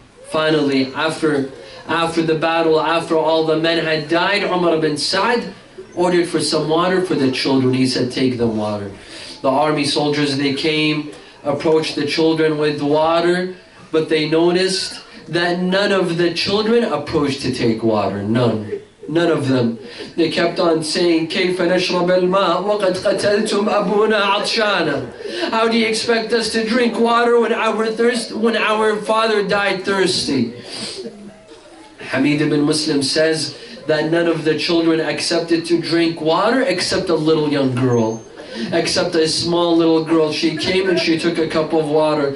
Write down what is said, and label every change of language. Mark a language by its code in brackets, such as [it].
[en] Finally, after the battle, after all the men had died, Umar ibn Sa'd ordered for some water for the children. He said, take them water. The army soldiers, they came, approached the children with water, but they noticed that none of the children approached to take water. None of them. They kept on saying, [ar] كيف نشرب الماء وقد قتلتم أبونا عطشانا. [en] How do you expect us to drink water when our father died thirsty? Hamid ibn Muslim says that none of the children accepted to drink water except a little young girl. Except a small little girl. She came and she took a cup of water.